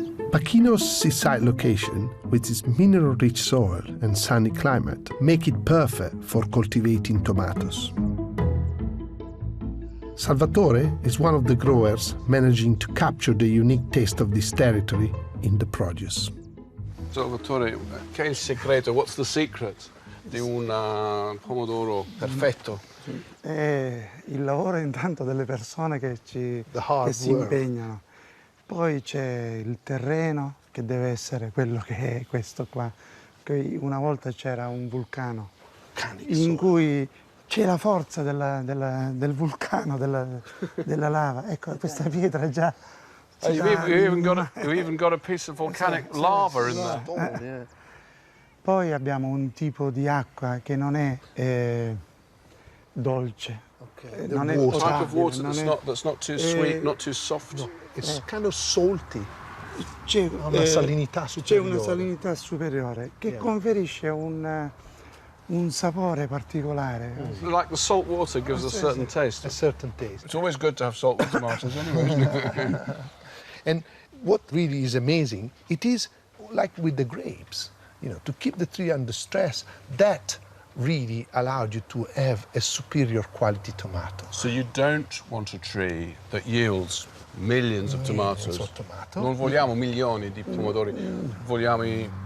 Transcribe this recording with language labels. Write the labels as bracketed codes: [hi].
[en] Partheno's seaside location, with its mineral-rich soil and sunny climate, make it perfect for cultivating tomatoes. Salvatore is one of the growers managing to capture the unique taste of this territory in the produce. [it] Salvatore, che è il segreto? [en] What's the secret [it] di un pomodoro perfetto? È il lavoro intanto delle persone che si impegnano. Poi c'è il terreno, che deve essere quello che è questo qua. Che una volta c'era un vulcano in cui c'è la forza del vulcano, della lava. Ecco, questa pietra già... [en] You've even got a piece of volcanic lava in there. [it] Poi abbiamo un tipo di acqua che non è dolce. Non è [en] type of water that's not too sweet, not too soft. No, it's kind of salty. [it] C'è una salinità superiore. C'è una salinità superiore che conferisce un sapore particolare. [en] Like the salt water gives a certain taste. A certain taste. It's always good to have salt with tomatoes anyway, isn't it? And what really is amazing, it is like with the grapes, you know, to keep the tree under stress, that really allowed you to have a superior quality tomato. So you don't want a tree that yields millions of tomatoes. [it] Non vogliamo milioni di pomodori, vogliamo i